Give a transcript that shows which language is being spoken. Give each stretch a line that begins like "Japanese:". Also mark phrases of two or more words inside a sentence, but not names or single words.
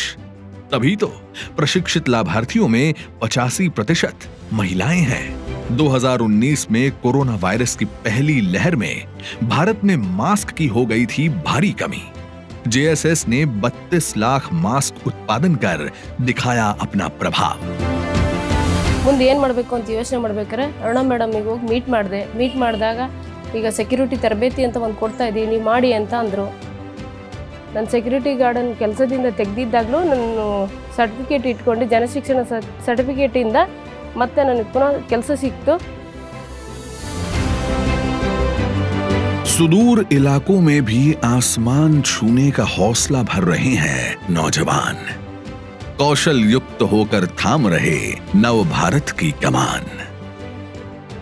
Hindi: तभी तो प्रशिक्षित लाभार्थियों में 85% महिलाएं हैं। 2019 में कोरोना वायरस की पहली लहर में भारत में मास्क की हो गई थी भारी कमी। JSS ने 32 लाख मास्क उत्पादन कर दिखाया अपना प्रभाव।
Kannada: ಮುಂದೆ ಏನು ಮಾಡಬೇಕು ಅಂತ ಯೋಚನೆ ಮಾಡಬೇಕಾದ್ರೆ ಅರುಣಾ ಮೇಡಮ್ ಗೆ ಹೋಗಿ ಮೀಟ್ ಮಾಡಿದಾಗ ಈಗ ಸೆಕ್ಯೂರಿಟಿ ತರಬೇತಿ ಅಂತ ಒಂದು ಕೊಡ್ತಾ ಇದೀವಿ, ನೀವು ಮಾಡಿ ಅಂತ ಅಂದ್ರು. ನಾನು
English: security guardan
Kannada: ಕೆಲಸದಿಂದ ತೆಗೆದಿದ್ದಾಗಲೂ ನಾನು ಸರ್ಟಿಫಿಕೇಟ್ ಇಟ್ಕೊಂಡು ಜನಶಿಕ್ಷಣ ಸರ್ಟಿಫಿಕೇಟ್ ಇಂದ ಮತ್ತೆ ನನಗೆ ಪುನಃ ಕೆಲಸ ಸಿಕ್ತು।
Hindi: सुदूर इलाकों में भी आसमान छूने का हौसला भर रहे हैं नौजवान। कौशल युक्त होकर थाम रहे नव भारत की कमान।